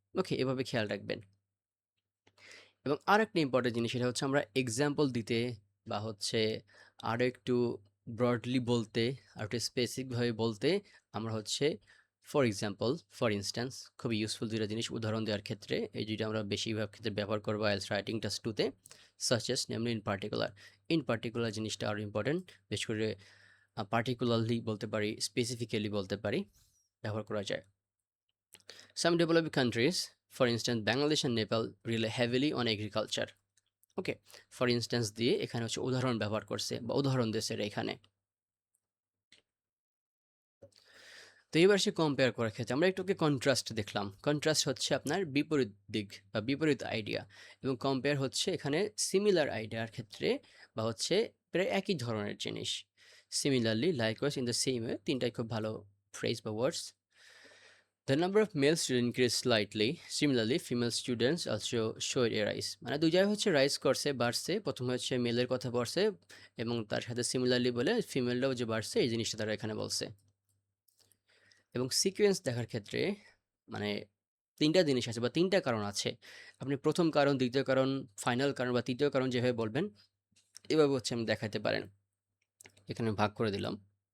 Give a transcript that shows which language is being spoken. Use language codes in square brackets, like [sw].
[bn] ওকে, এভাবে খেয়াল রাখবেন। এবং আর একটা ইম্পর্টেন্ট জিনিস, সেটা হচ্ছে আমরা এক্সাম্পল দিতে বা হচ্ছে আরও একটু ব্রডলি বলতে, আর একটু স্পেসিফিকভাবে বলতে, আমরা হচ্ছে ফর এক্সাম্পল, ফর ইনস্ট্যান্স, খুবই ইউজফুল দুইটা জিনিস উদাহরণ দেওয়ার ক্ষেত্রে। এই দুইটা আমরা বেশিরভাগ ক্ষেত্রে ব্যবহার করবো IELTS writing task 2-তে। Such as, namely, in particular. In particular জিনিসটা আরও ইম্পর্টেন্ট, বিশেষ করে পার্টিকুলারলি বলতে পারি, স্পেসিফিক্যালি বলতে পারি, ব্যবহার করা যায়। [en] Some developing countries, for instance Bangladesh and Nepal, rely heavily on agriculture. [bn] Okay, for instance দিয়ে এখানে হচ্ছে উদাহরণ ব্যবহার করছে বা উদাহরণ দিয়েছে এখানে। তো এবার সে কম্পেয়ার করার ক্ষেত্রে আমরা একটু কন্ট্রাস্ট দেখলাম। কন্ট্রাস্ট হচ্ছে আপনার বিপরীত দিক বা বিপরীত আইডিয়া, এবং কম্পেয়ার হচ্ছে এখানে সিমিলার আইডিয়ার ক্ষেত্রে বা হচ্ছে প্রায় একই ধরনের জিনিস। Similarly, likewise, in the same way, তিনটাই খুব ভালো ফ্রেজ বা ওয়ার্ডস। [en] The number of male students increased slightly. Similarly, female students also showed a rise. [bn] মানে দুই জায়গায় হচ্ছে রাইজ করছে, বাড়ছে। প্রথমে হচ্ছে মেলের কথা বলছে এবং তার সাথে সিমিলারলি বলে ফিমেলরাও যে বাড়ছে, এই জিনিসটা তারা এখানে বলছে। এবং সিকোয়েন্স দেখার ক্ষেত্রে মানে তিনটা জিনিস আছে বা তিনটা কারণ আছে। আপনি প্রথম কারণ, দ্বিতীয় কারণ, ফাইনাল কারণ বা তৃতীয় কারণ যেভাবে বলবেন, এভাবে হচ্ছে আমি দেখাতে পারেন। এখানে ভাগ করে দিলাম।